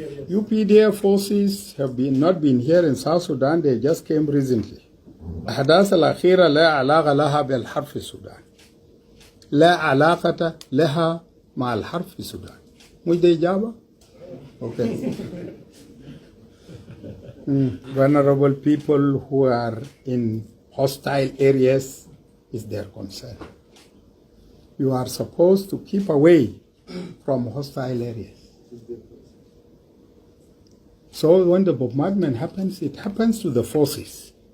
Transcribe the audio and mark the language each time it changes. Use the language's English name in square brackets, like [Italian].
[English] UPDF forces have not been here in South Sudan. They just came recently. [Arabic] الأحداث الأخيرة لا علاقة لها بالحرب في السودان. لا علاقة لها مع الحرب في السودان. مش دي إجابة؟ Okay. [English] Vulnerable people who are in hostile areas is their concern. You are supposed to keep away from hostile areas. So when the bombardment happens, it happens to the forces.